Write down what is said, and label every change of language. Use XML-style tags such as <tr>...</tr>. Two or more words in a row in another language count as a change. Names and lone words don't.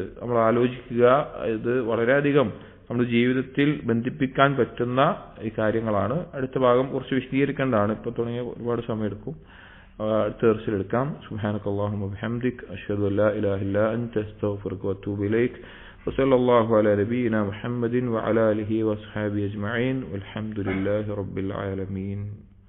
<ml>നമ്മൾ ആലോചിക്കുക, ഇത് വളരെയധികം നമ്മുടെ ജീവിതത്തിൽ ബന്ധിപ്പിക്കാൻ പറ്റുന്ന ഈ കാര്യങ്ങളാണ്. അടുത്ത ഭാഗം കുറച്ച് വിശദീകരിക്കേണ്ടതാണ്, ഇപ്പൊ തുടങ്ങിയ ഒരുപാട് സമയമെടുക്കും, അടുത്ത ദർസിലെടുക്കാം.</ml> <ar>سبحانك اللهم وبحمدك أشهد أن لا إله إلا أنت أستغفرك وأتوب إليك. وصلى الله على نبينا محمد وعلى آله وصحبه أجمعين والحمد لله رب العالمين.</ar>